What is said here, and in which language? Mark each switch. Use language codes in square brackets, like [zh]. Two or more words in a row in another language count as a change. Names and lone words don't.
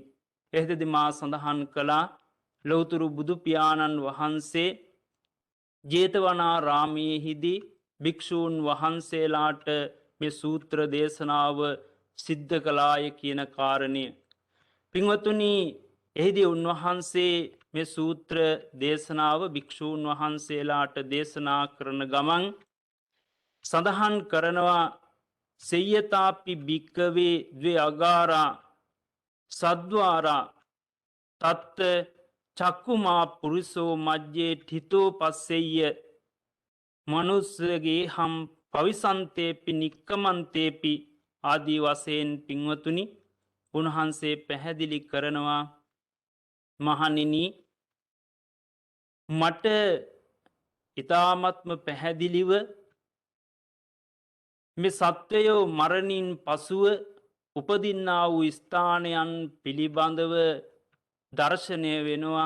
[si] එහිදී මා සඳහන් කළා ලෞතුරු බුදු පියාණන් වහන්සේ ජේතවනාරාමයේදී භික්ෂූන් වහන්සේලාට මේ සූත්‍ර දේශනාව සිද්ධ කළාය කියන කාරණය. පින්වතුනි, එහිදී උන්වහන්සේ මේ සූත්‍ර දේශනාව භික්ෂූන් වහන්සේලාට දේශනා කරන ගමන් සඳහන් කරනවා [pi] සෙය්‍යතාපි භික්කවේ ද්වේ අගාරා සද්වාරා තත්ත චක්කුමා පුරිසෝ මජ්ජේ ඨිතෝ පස්සෙය්‍ය මනුස්සගේ හම් පවිසන්තේපි නික්කමන්තේපි [si] ආදී වශයෙන් පින්වතුනි උන්වහන්සේ පැහැදිලි කරනවා, මහණෙනි, මට ඊ타ත්ම පැහැදිලිව මේ සත්වයෝ මරණින් පසුව උපදින්නා වූ ස්ථානයන් පිළිබඳව දර්ශනය වෙනවා.